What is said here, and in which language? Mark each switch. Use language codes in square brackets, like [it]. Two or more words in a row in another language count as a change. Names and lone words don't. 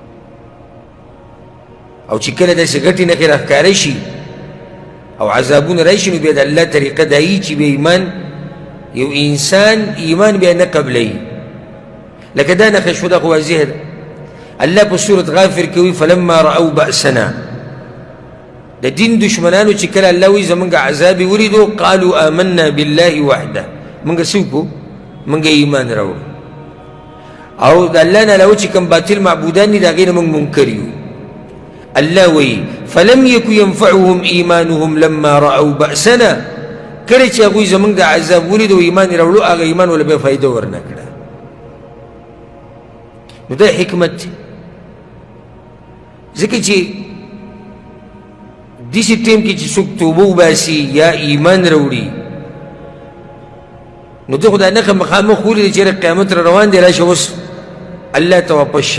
[ps] او چې کله داسې ګټې نښې راښکاره شي او عذابونه راشي نو بیا د الله طریقه دا وي چې بیا ایمان یو انسان ایمان بیا نه قبلوي لکه دا نښه شوه دا خو واضحه ده الله په سورة غافر کې وایي [ar] فلما رأوا بأسنا [ps] د دین دشمنانو چې کله الله وایي زمونږ عذاب ولیدو [ar] قالوا آمنا بالله وحده [ps] مونږ څه وکړو مونږ ایمان راوړو او د الله نه علاوه چې کوم باطل معبودان دي د هغې نه موږ منکر یو. الله وایي [ar] فلم یک ینفعهم ایمانهم لما رأوا بأسنا، [ps] کله چې هغوی زموږ د عذاب ولید او ایمان یې راوړو هغه ایمان وله بیا فایده ورنه کړه. نو دا حکمت دی. ځکه چې داسې ټیم کې چې څوک توبه وباسي یا ایمان راوړي نو ده خو دا نښه مخامخ ولید چې قیامت را روان دی راشه اوس الله ته واپس شه.